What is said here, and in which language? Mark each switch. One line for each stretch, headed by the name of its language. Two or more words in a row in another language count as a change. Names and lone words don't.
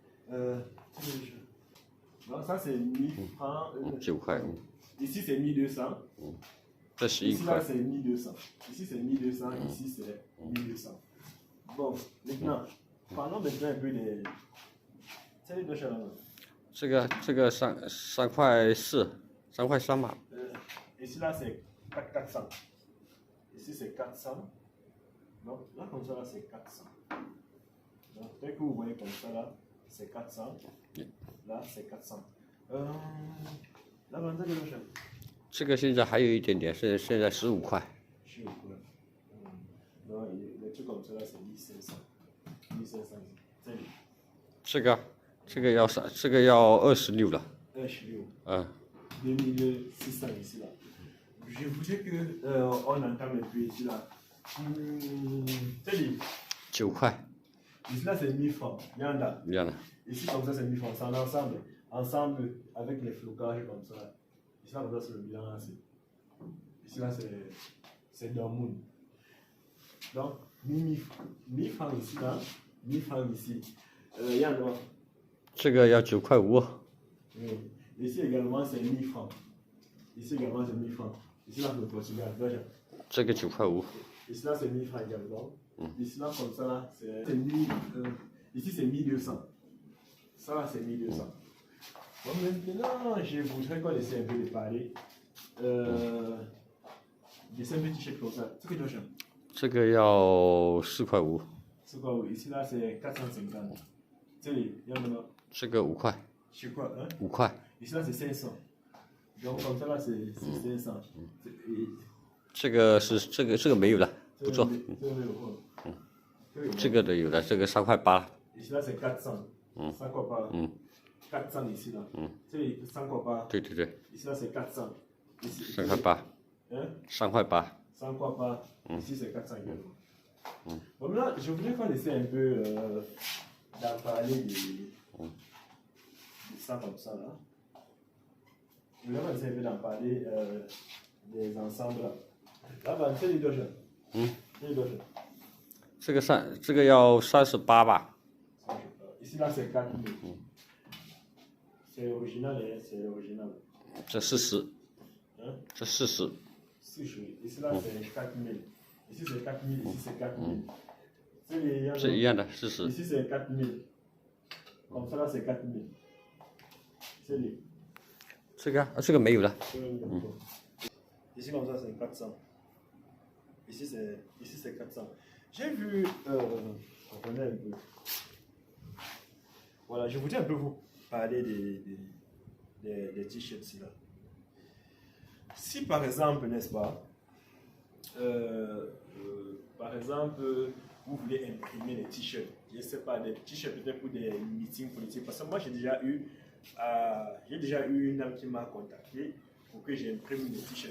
French: Donc ça c'est 1000 francs.
Chinese: 9块。
French: Ici c'est 1200.
Chinese: 这11
French: Ici
Chinese: 块。
French: là c'est 1200. Ici c'est 1200. Ici c'est 1200. Bon, maintenant, parlons maintenant un peu des. C'est les deux chats là.
Chinese: 这个3块4，3块3嘛。
French: Ici là c'est 400. Ici c'est 400. Donc là comme ça là c'est 400. Donc dès que vous voyez comme ça là, c'est 400. Là c'est 400. Là maintenant
Chinese: 这个是。这个现在还有一点点，现在15块。 15块。然后
French: le truc comme ça là c'est 1500. 1500.
Chinese: 这里。这个要26了。 26.
French: 2600 ici là. je voudrais que on entame un peu ici là. C'est dit,
Chinese: 9块，
French: ici là c'est 1000 francs. Il y en a.
Chinese: 一样的。
French: Ici comme ça c'est 1000 francs. C'est en ensemble. Ensemble avec les flocages comme ça. Ici là comme ça c'est le bilan. Ici là c'est Dortmund. Donc 1000 francs ici là. 1000 francs ici. Il y en a.
Chinese: 这个要9块5，
French: Oui. Ici également c'est 1000 francs. Ici également c'est 1000 francs. Ici là c'est le Portugal.
Chinese: 这个9块5，
French: Ici là c'est 1000 francs également. Ici là comme ça là c'est 1000. Ici c'est 1200. Ça là c'est 1200. Bon, maintenant je voudrais qu'on essaie un peu de parler. Des simples t-shirts comme ça. C'est que tu achètes?
Chinese: 这个要4块5，
French: C'est quoi? Ici là c'est 450. C'est les. Il y en a.
Chinese: 这个5块，
French: Je sais quoi? Hein?
Chinese: 5块。
French: Ici là c'est 500. Donc comme ça là c'est 500.
Chinese: 这个没有了，不做。这个的有的，这个3块8。
French: Ici là c'est 400.
Chinese: 3 块8.
French: 400 ici là. C'est les
Chinese: 3 块8. 对对对，
French: Ici là c'est 400. Ici,
Chinese: 3 块8，
French: hein?
Chinese: 3块8。 3块8.
French: Ici c'est 400 également. Bon, maintenant, je voudrais qu'on essaie un peu d'en parler de ça comme ça là. Je voudrais qu'on essaie un peu d'en parler des ensembles là. Là, c'est les deux jeunes. C'est les deux jeunes.
Chinese: 这个要38吧？
French: Ici là c'est 4000. C'est original, hein? C'est original.
Chinese: 这40，
French: Hein?
Chinese: 这40。
French: Si je... Ici là c'est 4000. Ici c'est 4000, ici c'est 4000. C'est les...
Chinese: 是一样的，40。
French: Ici c'est 4000. Comme ça là c'est 4000. C'est les...
Chinese: 这个没有了。
French: Ici comme ça c'est 400. Ici c'est 400. J'ai vu... Attendez un peu. Voilà, je voudrais un peu vous parler des t-shirts là. Si par exemple, n'est-ce pas, par exemple, vous voulez imprimer des t-shirts, je ne sais pas, des t-shirts peut-être pour des meetings politiques, parce que moi j'ai déjà eu une dame qui m'a contacté pour que j'imprime des t-shirts.